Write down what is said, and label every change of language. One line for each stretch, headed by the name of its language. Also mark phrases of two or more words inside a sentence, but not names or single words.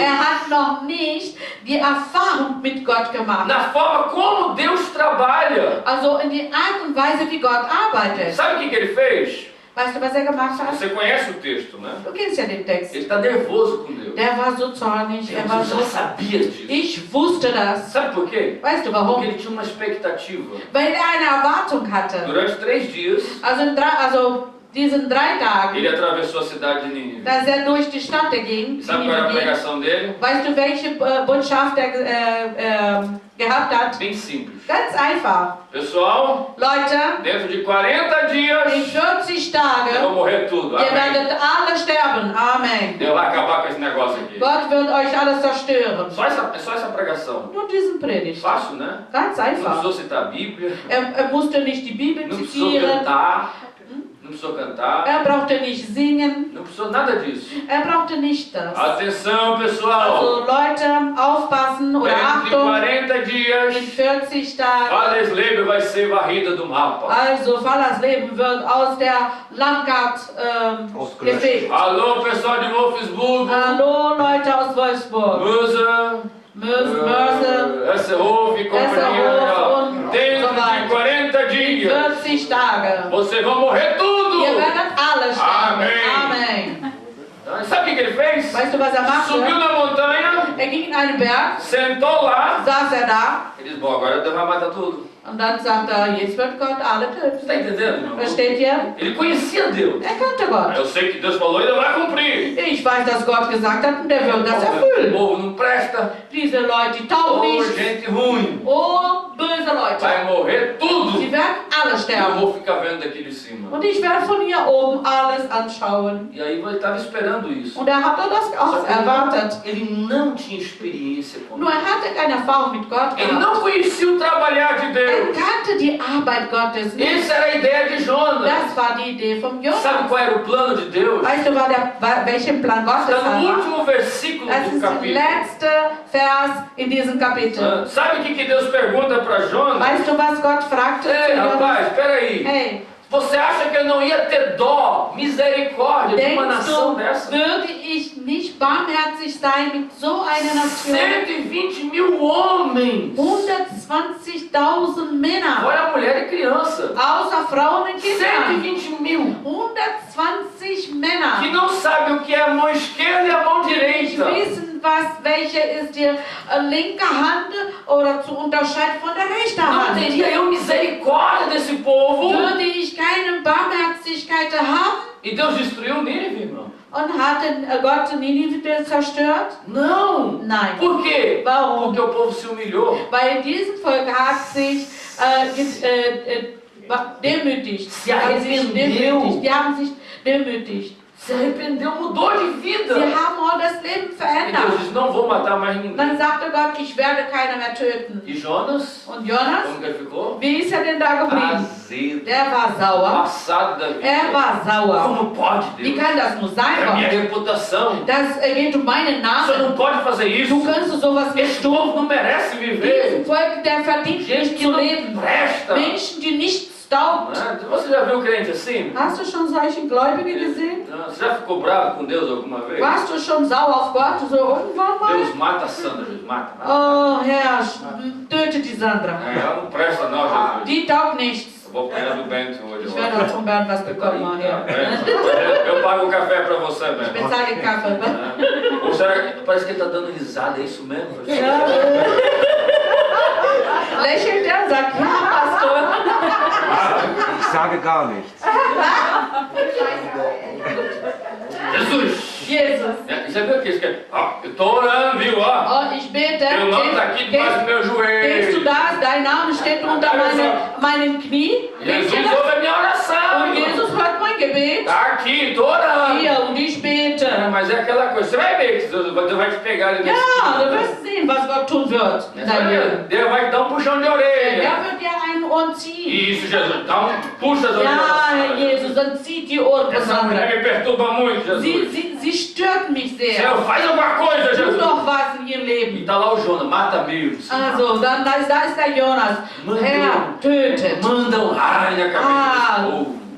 German: Hat noch nicht die Erfahrung mit Gott gemacht.
Portuguese: Na forma como Deus trabalha.
German: Also in die Art und Weise, wie Gott arbeitet.
Portuguese: Sabe o que ele fez?
German: Weißt du, was gemacht hat?
Portuguese: Você conhece o texto, né?
German: Du kennst ja den Text.
Portuguese: Ele está nervoso com Deus.
German: Der war so zornig, war
Portuguese: Jesus já
German: so...
Portuguese: sabia disso.
German: Ich wusste das.
Portuguese: Sabe por quê?
German: Weißt du
Portuguese: Porque
German: warum?
Portuguese: ele tinha uma expectativa.
German: Weil eine Erwartung hatte.
Portuguese: Durante 3 dias,
German: Also diesen 3 Tagen,
Portuguese: ele atravessou a cidade de Nínive.
German: dass durch die Stadt ging.
Portuguese: E sabe qual era a pregação dele?
German: Weißt du, welche Botschaft gehabt hat?
Portuguese: Bem simples.
German: Ganz einfach.
Portuguese: Pessoal,
German: Leute,
Portuguese: dentro de 40 dias,
German: in 40
Portuguese: eu vou
German: Tagen,
Portuguese: morrer tudo.
German: ihr
Portuguese: Amém.
German: werdet alle sterben. Amen.
Portuguese: Deus vai acabar com esse negócio aqui.
German: Gott wird euch alles zerstören.
Portuguese: Só essa pregação.
German: Nur diesen Predigt.
Portuguese: Fácil, né?
German: Ganz
Portuguese: Não
German: einfach.
Portuguese: precisou citar a Bíblia,
German: Musste nicht die Bibel
Portuguese: não precisou
German: zitieren.
Portuguese: cantar, não precisou cantar,
German: Brauchte nicht singen.
Portuguese: não precisou nada disso.
German: Brauchte nicht das.
Portuguese: Atenção, pessoal!
German: Also Leute, aufpassen oder
Portuguese: Dentro de
German: Achtung.
Portuguese: 40
German: In
Portuguese: dias,
German: 40 Tagen.
Portuguese: Wallersleben vai ser varrida do mapa.
German: Also Fallersleben wird aus der Landkarte gefegt.
Portuguese: Alô, pessoal de Wolfsburg,
German: Hallo Leute aus Wolfsburg. Mörse,
Portuguese: Esserhof e companhia.
German: Esserhof und
Portuguese: Dentro
German: so
Portuguese: de
German: weiter.
Portuguese: 40
German: In
Portuguese: dias,
German: 40 Tagen.
Portuguese: vocês vão morrer tudo!
German: Ihr werdet alle sterben.
Portuguese: Amém.
German: Amen.
Portuguese: Sabe o que ele fez?
German: Weißt du, was
Portuguese: Subiu
German: machte?
Portuguese: na montanha,
German: Ging in einen Berg,
Portuguese: sentou lá.
German: saß da
Portuguese: Ele disse, bom, agora Deus vai matar tudo.
German: und dann sagte jetzt wird Gott alle
Portuguese: Você está
German: töten.
Portuguese: entendendo, meu irmão?
German: Versteht ihr?
Portuguese: Ele conhecia Deus.
German: Kannte Gott.
Portuguese: Eu sei que Deus falou e ele vai cumprir.
German: Ich weiß, dass Gott gesagt hat und der wird das
Portuguese: O
German: erfüllen.
Portuguese: povo não presta.
German: Diese Leute, die taugen
Portuguese: Ô,
German: nicht.
Portuguese: gente ruim.
German: Oh, böse Leute.
Portuguese: Vai morrer tudo.
German: Sie werden alle
Portuguese: Eu
German: sterben.
Portuguese: vou ficar vendo daqui de cima.
German: Und ich werde von hier oben alles anschauen.
Portuguese: E aí ele estava esperando isso.
German: Und hat das
Portuguese: Só
German: auch
Portuguese: que
German: erwartet.
Portuguese: ele não tinha experiência com
German: Nur
Portuguese: Deus.
German: hatte keine Erfahrung mit Gott
Portuguese: Ele
German: gehabt.
Portuguese: não conhecia o trabalhar de Deus.
German: Kannte die Arbeit Gottes nicht.
Portuguese: Essa era a ideia de Jonas.
German: Das war die Idee vom Jonas.
Portuguese: Sabe qual era o plano de Deus?
German: Weißt du, welchen Plan Gottes
Portuguese: Está no
German: war?
Portuguese: último versículo
German: Das
Portuguese: do
German: ist der
Portuguese: capítulo.
German: letzte Vers in diesem Kapitel.
Portuguese: Ah, sabe o que Deus pergunta para Jonas?
German: Weißt du, was Gott fragte?
Portuguese: Ei,
German: zu
Portuguese: Jonas? rapaz, espera aí.
German: Hey,
Portuguese: Você acha que eu não ia ter dó, misericórdia de uma
German: denkst
Portuguese: nação
German: du,
Portuguese: dessa?
German: würde ich nicht barmherzig sein mit so einer Nation?
Portuguese: 120.000 homens.
German: 120.000 Männer,
Portuguese: Olha a mulher e criança.
German: außer Frauen und Kinder.
Portuguese: 120.000. 120 Que
German: Männer.
Portuguese: não sabem o que é a mão esquerda e a mão direita.
German: Wissen, welche ist die linke Hand oder zu unterscheiden von der rechten
Portuguese: Não
German: Hand.
Portuguese: teria eu misericórdia desse povo.
German: Würde ich keine Barmherzigkeit haben?
Portuguese: E Deus destruiu Nínive, irmão.
German: Und hat Gott Ninive zerstört?
Portuguese: Não.
German: Nein.
Portuguese: Por quê?
German: Warum?
Portuguese: Porque o povo se humilhou.
German: Weil dieses Volk hat sich demütigt.
Portuguese: Se arrependeu.
German: Die haben sich demütigt.
Portuguese: Se arrependeu, mudou de vida.
German: Sie haben auch das Leben
Portuguese: E Deus
German: verändert.
Portuguese: disse, não vou matar mais ninguém.
German: Dann sagte Gott, ich werde keiner mehr töten.
Portuguese: E Jonas,
German: Und Jonas,
Portuguese: como que ele ficou?
German: wie ist er denn da geblieben?
Portuguese: Azedo.
German: Der war sauer.
Portuguese: Passado da vida.
German: Er war sauer.
Portuguese: Como pode,
German: Wie
Portuguese: Deus?
German: kann das nur sein,
Portuguese: É a minha
German: Gott?
Portuguese: reputação.
German: Das geht um meinen
Portuguese: O senhor
German: Namen.
Portuguese: não pode fazer isso.
German: Du kannst sowas nicht
Portuguese: Esse
German: tun.
Portuguese: povo não merece viver.
German: Diesem Volk, der verdient
Portuguese: Gente
German: nicht
Portuguese: que
German: zu
Portuguese: não
German: leben.
Portuguese: presta.
German: Menschen, die nichts taugt.
Portuguese: Né? Você já viu um crente assim?
German: Hast du schon solche Gläubige gesehen? Não, você já ficou bravo com Deus alguma vez? Warst du schon sauer auf Gott? So irgendwann mal?
Portuguese: Deus mata a Sandra, Deus mata.
German: Oh Herr, töte die Sandra.
Portuguese: É, ela não presta não, Jesus.
German: Die taugt nichts.
Portuguese: Eu vou apanhar do Bento hoje.
German: Ich
Portuguese: eu
German: werde
Portuguese: acho.
German: vom Bernd was bekommen, oh Herr.
Portuguese: Eu pago o café pra você, Bento.
German: Bezahle den Kaffee. Ne?
Portuguese: Ou será que parece que ele tá dando risada, é isso mesmo?
German: Lächelt er und sagt, ja, Pastor. Ich sage gar nichts.
Portuguese: Jesus!
German: Jesus.
Portuguese: Você viu aqui? Eu tô orando, viu? Ó.
German: Oh, ich bete.
Portuguese: Meu nome tá aqui debaixo do meu
German: Denkst
Portuguese: joelho.
German: du das? Dein Name steht unter meinen Knie. Denkst
Portuguese: Jesus
German: du das?
Portuguese: ouve a minha oração.
German: Und
Portuguese: irmão.
German: Jesus hört mein Gebet.
Portuguese: Tá aqui, tô orando.
German: Hier, und ich bete.
Portuguese: É, mas é aquela coisa, você vai ver que Deus vai te pegar ali nesse
German: Ja, du
Portuguese: né?
German: wirst sehen, was Gott tun wird. in deinem Leben.
Portuguese: Deus vai te dar um puxão de orelha.
German: Er wird dir ein Ohr ziehen.
Portuguese: Isso, Jesus. Dá puxa as orelhas.
German: Ja, Jesus, dann zieht die Ohren von
Portuguese: Essa mulher
German: Sandra.
Portuguese: me perturba muito, Jesus.
German: Sie stört mich sehr.
Portuguese: Senhor, faz alguma coisa,
German: Tu
Portuguese: Jesus.
German: doch was in ihrem
Portuguese: E
German: Leben.
Portuguese: tá lá o Jonas, mata mil.
German: Also, dann da ist der Jonas. Herr, tötet.
Portuguese: Manda um raio na cabeça desse povo.